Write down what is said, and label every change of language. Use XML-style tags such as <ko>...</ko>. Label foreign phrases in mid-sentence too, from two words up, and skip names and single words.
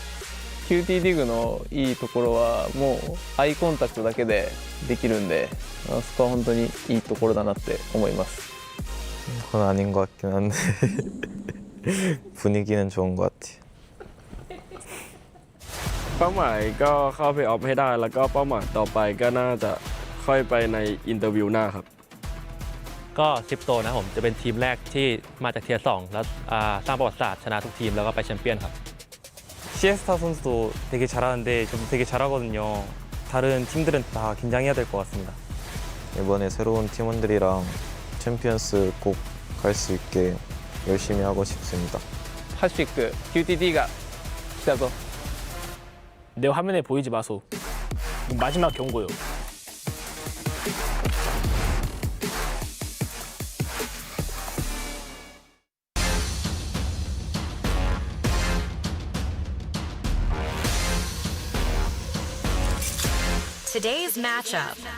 <ja>QT リーグのいいところはもうアイコンタクトだけでできるんでそこは本当にいいところだなって思います</ja> <ko>그건 아닌 것 같긴 한데 분위기는 좋은 것 같아요.</ko> <th>เป้าหมายก็เข้าเพลย์ออฟให้ได้แล้วก็เป้าหมายต่อไปก็น่าจะค่อยไปในอินเตอร์วิวหน้าครับ ก็คริปโตนะผมจะเป็นทีมแรกที่มาจากเทียร์2แล้วสร้างประวัติศาสตร์ชนะทุกทีมแล้วก็ไปแชมเปี้ยนครับ</th> <ko>시에스타 선수도 되게 잘하는데 저도 되게 잘하거든요. 다른 팀들은 다 긴장해야 될 것 같습니다. 이번에 새로운 팀원들이랑 챔피언스 꼭 갈 수 있게 열심히 하고 싶습니다. 할 수 있고 QTD가 시작어. 내 화면에 보이지 마소. 마지막 경고요.</ko> <en>Today's matchup.</en>